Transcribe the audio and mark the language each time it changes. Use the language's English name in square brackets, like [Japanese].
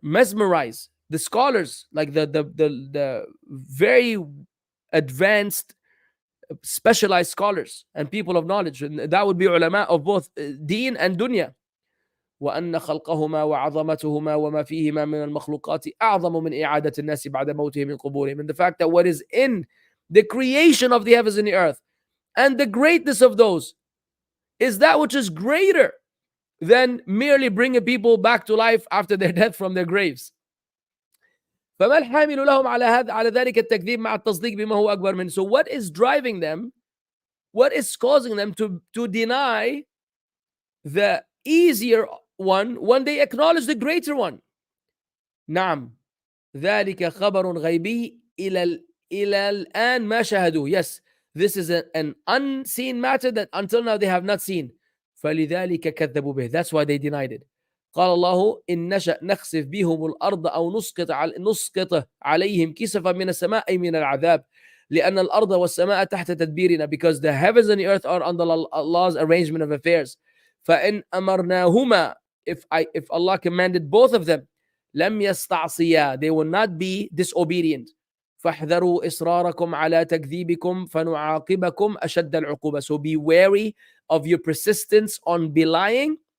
[English] Mesmerize the scholars, like the very advanced, specialized scholars and people of knowledge. And that would be ulama of both deen and dunya. [Arabic] وأن خلقهما وعظمتهما وما فيهما من المخلوقات أعظم من إعادة الناس بعد موتهم من قبورهم. [English] And the fact that what is in the creation of the heavens and the earth and the greatness of those is that which is greater than merely bringing people back to life after their death from their graves. [Arabic] فما الحامل لهم على ذلك التكذيب مع التصديق بما هو أكبر منه. [English] So what is driving them? What is causing them to deny the easier one when they acknowledge the greater one? [Arabic] نعم ذلك خبر غيبي إلى الآن ما شاهدوه. [English] Yes, this is an unseen matter that until now they have not seen. [Arabic] فلذلك كذبوا به. [English] That's why they denied it. [Arabic] قال الله إن نشأ نخسف بهم الأرض أو نسقط عليهم كسفا من السماء أي من العذاب لأن الأرض والسماء تحت تدبيرنا [English] because the heavens and the earth are under Allah's arrangement of affairs [Arabic] فإن أمرناهما [English] if Allah commanded both of them [Arabic] لم يستعصيا [English] they will not be disobedient [Arabic] فاحذروا إصراركم على تكذيبكم فنعاقبكم أشد العقوبة [English] so be wary of your persistence on belying